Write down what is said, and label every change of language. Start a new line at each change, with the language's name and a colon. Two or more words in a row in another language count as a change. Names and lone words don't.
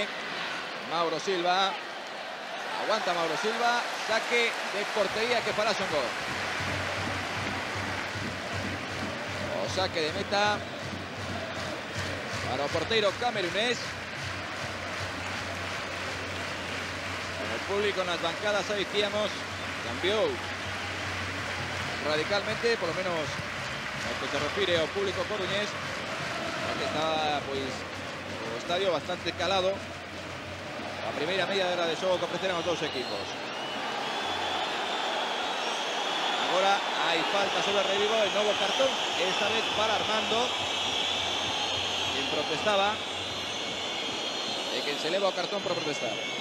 Spanish: Mauro Silva. Aguanta Mauro Silva. Saque de portería que para Songo.
Galician: O saque de meta para o porteiro camerunés.
Spanish: El público en las bancadas, ahí decíamos, cambió radicalmente, por lo menos al que se refiere
Galician: ao público coruñés,
Spanish: que estaba pues
Galician: o estadio bastante calado. A primeira media hora de xogo que ofreceron os dous equipos. Agora hai falta sobre Revivo, el novo cartón,
Spanish: esta vez para Armando, quien protestaba,
Galician: e quen se leva o cartón por protestar.